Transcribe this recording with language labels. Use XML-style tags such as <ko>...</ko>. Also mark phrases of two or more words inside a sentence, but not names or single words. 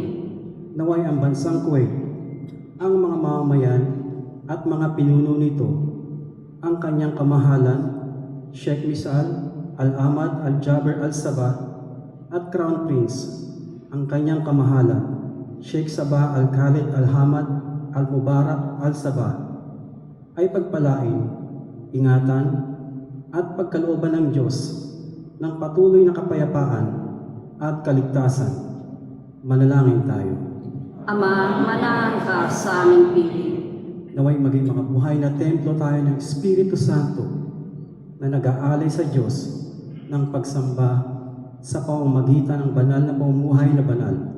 <tl>Naway ang bansang Kuwait, ang mga mamamayan at mga pinuno nito, ang kanyang kamahalan, Sheikh Misal Al-Ahmad Al-Jaber Al-Sabah at Crown Prince, ang kanyang kamahalan, Sheikh Sabah Al-Khalid Al-Hamad Al-Mubarak Al-Sabah, ay pagpalain, ingatan at pagkalooban ng Diyos ng patuloy na kapayapaan at kaligtasan. Manalangin tayo. Ama, manahan ka sa aming piling. Naway maging makabuhay na templo tayo ng Espiritu Santo na nag-aalay sa Diyos ng pagsamba sa pamamagitan ng banal na pamumuhay na banal.</tl>